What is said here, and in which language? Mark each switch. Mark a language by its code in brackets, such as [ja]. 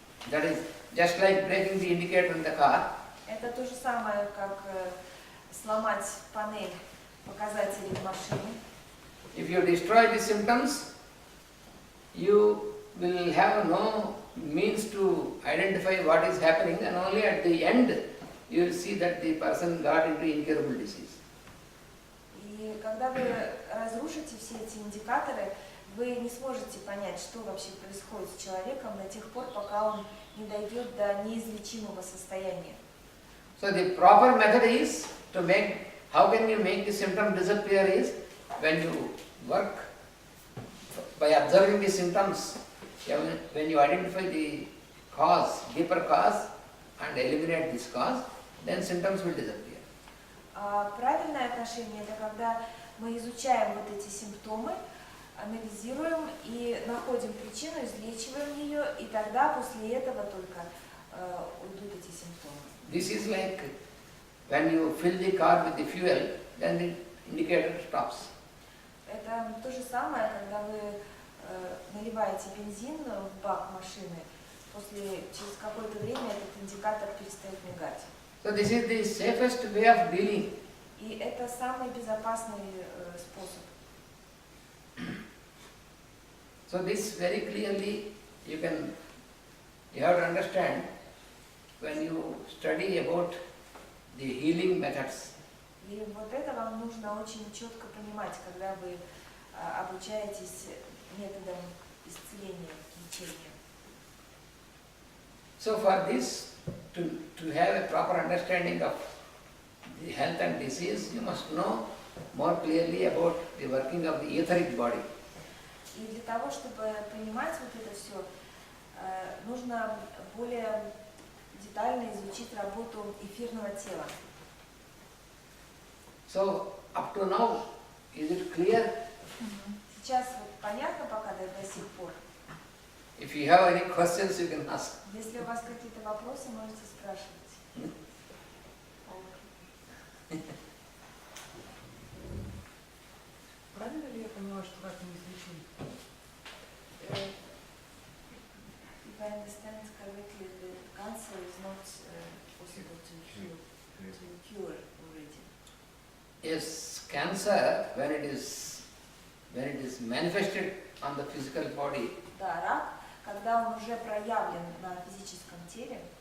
[en] That is just like breaking the indicator in the car. [ru] Это то же самое, как сломать панель показателей в машине. [en] If you destroy the symptoms, you will have no means to identify what is happening, and only at the end you will see that the person got into incurable disease. [ru] И когда вы разрушите все эти индикаторы, вы не сможете понять, что вообще происходит с человеком до тех пор, пока он не дойдет до неизлечимого состояния. [en] So the proper method is to make, how can you make the symptom disappear is when you work by observing the symptoms, when you identify the cause, deeper cause, and eliminate this cause, then symptoms will disappear. [ru] Правильное отношение – это когда мы изучаем вот эти симптомы, анализируем и находим причину, излечиваем ее, и тогда после этого только уйдут эти симптомы. [en] This is like when you fill the car with the fuel, then the indicator stops. [ru] Это то же самое, когда вы наливаете бензин в бак машины, через какое-то время этот индикатор перестает мигать. [en] So this is the safest way of dealing. [ru] И это самый безопасный способ. [en] So this very clearly you have to understand when you study about the healing methods. [ru] И вот это вам нужно очень четко понимать, когда вы обучаетесь методам исцеления, лечения. [en] So for this, to have a proper understanding of the health and disease, you must know more clearly about the working of the etheric body. [ru] И для того, чтобы понимать вот это все, нужно более детально изучить работу эфирного тела. [en] So up to now, is it clear? [ru] Сейчас вот понятно пока до сих пор. [en] If you have any questions, you can ask. [ru] Если у вас какие-то вопросы, можете спрашивать. Правильно ли я поняла, что рак неизлечим? [en] If I understand correctly, the cancer is not possible to cure already. Yes, cancer, when it is manifested on the physical body, [ru] Да, рак, когда он уже проявлен на физическом теле,